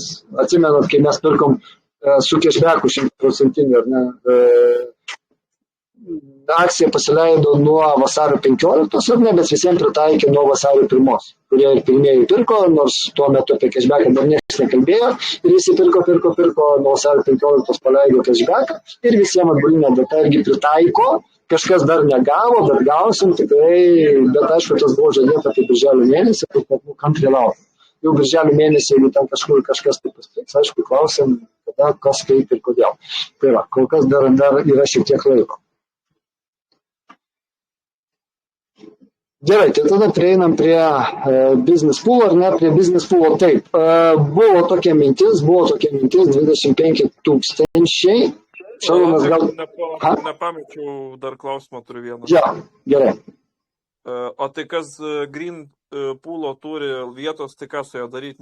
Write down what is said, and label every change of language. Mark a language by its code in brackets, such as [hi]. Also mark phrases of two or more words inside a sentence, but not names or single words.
[lt] Atsimenat, kai mes pirkom su cashbacku 100%, ar ne, akcija pasileido nuo vasario 15, ar ne, bet visiems pritaikė nuo vasario 1, kurie ir pirmieji pirko, nors tuo metu apie cashbacką dar niekas nekalbėjo, ir visi pirko, nuo vasario 15 paleido cashbacką, ir visiems atbulinė data irgi pritaiko, kažkas dar negavo, bet gausim tikrai, bet aišku, tas buvo žadėta apie birželio mėnesį, kaip net kantriai laukia. Jau birželio mėnesį, jeigu ten kažkur kažkas taip pasiteiks, aišku, klausim, kada, kas, kaip ir kodėl. Tai yra, kol kas dar yra šiek tiek laiko. Gerai, tai tada prieinam prie [en] business pool, [lt] ar ne, prie [en] business pool, [lt] taip. Buvo tokia mintis 25 000. Šarūnas gal... Nepamečiau, dar klausimą turiu vieną. Ja, gerai. O tai kas [en] green poolo [lt] turi vietos, tai ką su jo daryti?